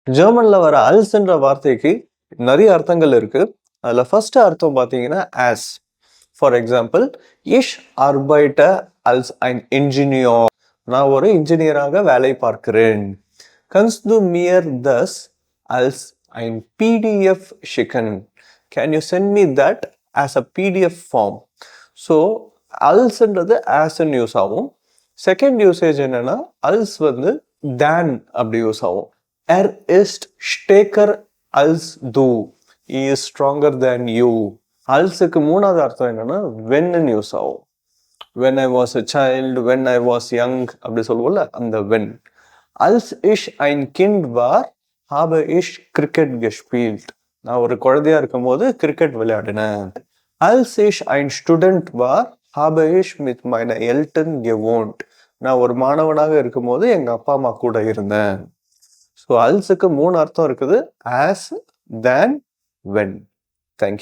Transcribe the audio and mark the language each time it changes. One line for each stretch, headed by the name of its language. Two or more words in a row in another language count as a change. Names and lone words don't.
Tamil: ஜெர்மன்ல வர அல்ஸ்ன்ற வார்த்தைக்கு நிறைய அர்த்தங்கள் இருக்கு. அதுல ஃபர்ஸ்ட் அர்த்தம் பார்த்தீங்கன்னா ஆஸ்.
English: for example,
German: ich arbeite als ein Ingenieur.
Tamil: நான் ஒரு இன்ஜினியராக வேலை பார்க்கிறேன்.
German: Kannst du mir das als ein PDF schicken?
English: Can you send me that as a PDF form?
Tamil: ஸோ அல்ஸ்ன்றது ஆஸ்ன்னு யூஸ் ஆகும்.
English: second usage
Tamil: என்னன்னா அல்ஸ் வந்து தேன் அப்படி யூஸ் ஆகும்.
German: Er ist stärker als du.
English: He is stronger than you.
Tamil: அல்ஸுக்கு மூணாவது அர்த்தம் என்னன்னா வென்னு யூஸ் ஆகும்.
English: when I was a child, when I was young
Tamil: அப்படி சொல்லுவோம்ல அந்த
English: when.
German: als ich ein Kind war, habe ich Cricket gespielt.
Tamil: நான் ஒரு குழந்தையா இருக்கும் போது கிரிக்கெட் விளையாடினேன்.
German: als ich ein Student war, habe ich mit meinen Eltern gewohnt.
Tamil: நான் ஒரு மாணவனாக இருக்கும் போது எங்க அப்பா அம்மா கூட இருந்தேன். ஸோ அல்ஸுக்கு மூணு அர்த்தம் இருக்குது.
English: as, then, when. thank you.